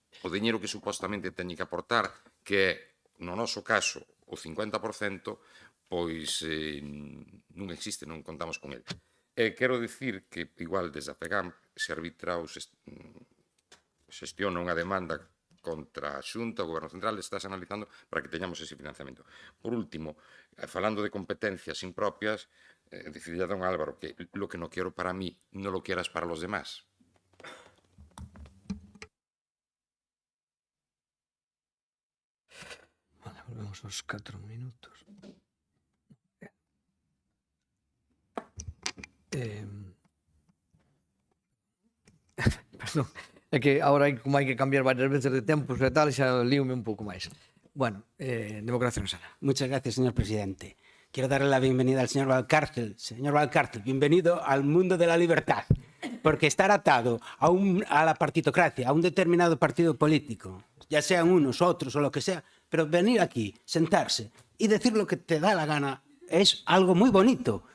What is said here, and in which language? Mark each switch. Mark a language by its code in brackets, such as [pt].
[gl] O diñeiro que supostamente teñen que aportar, que é, no noso caso, o 50%, pois non existe, non contamos con ele. Quero dicir que, igual, desde a FEGAMP se arbitra ou se xestiona unha demanda contra a Xunta, o Goberno Central, estás analizando para que teñamos ese financiamento. Por último, falando de competencias impropias, [es] decidirá don Álvaro que lo que no quiero para mí, no lo quieras para los demás. [gl] Vale, volvemos aos 4 minutos. Perdón, é que agora como hai que cambiar varias veces de tempos e tal, xa líome un pouco máis. Bueno, democracia en sala. [es] Muchas gracias, señor presidente. Quiero darle la bienvenida al señor Valcárcel. Señor Valcárcel, bienvenido al mundo de la libertad. Porque estar atado a la partitocracia, a un determinado partido político, ya sean unos, otros o lo que sea, pero venir aquí, sentarse y decir lo que te da la gana es algo muy bonito.